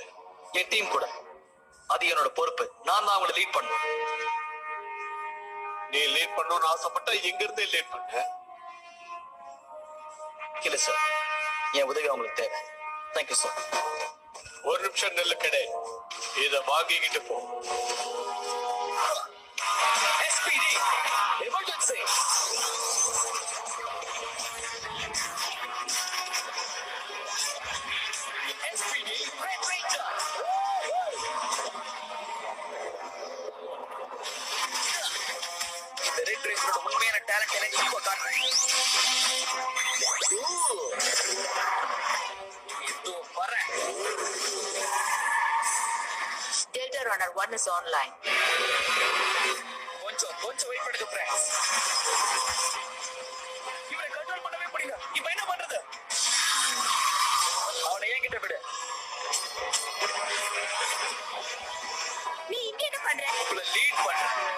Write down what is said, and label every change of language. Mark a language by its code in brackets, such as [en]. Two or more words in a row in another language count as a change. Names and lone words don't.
[ta] என் டீம் கூட. அது என்னோட பொறுப்பு. நான் தான் அவங்களை லீட் பண்ணணும். நீ லீட் பண்ணணும்னு ஆசைப்பட்டா எங்க இருந்தே லீட் பண்ண. இல்ல சார், என் உதவி அவங்களுக்கு தேவை. [en] Thank you sir. [ta] ஒரு நிமிஷம் நெல்லு கடை. இத வாங்கிக்கிட்டு போ. [en] SPD எமர்ஜென்சி. SPD Red Ranger. [ta] இந்த [en] Red Ranger-oda [ta] உண்மையான டேலண்ட் எனக்கு இப்போ காட்டுறேன். இதோ வரேன். டெல்டாரோட [en] Runner 1 is online. [ta] கொஞ்சம் வெயிட் பண்ணுங்க ஃப்ரெண்ட்ஸ். இவனை கண்ட்ரோல் பண்ணவே முடியல. இப்போ என்ன பண்றது? அவனை என்கிட்ட விடு. நீ இங்க என்ன பண்ற? உங்களை லீட் பண்றேன்.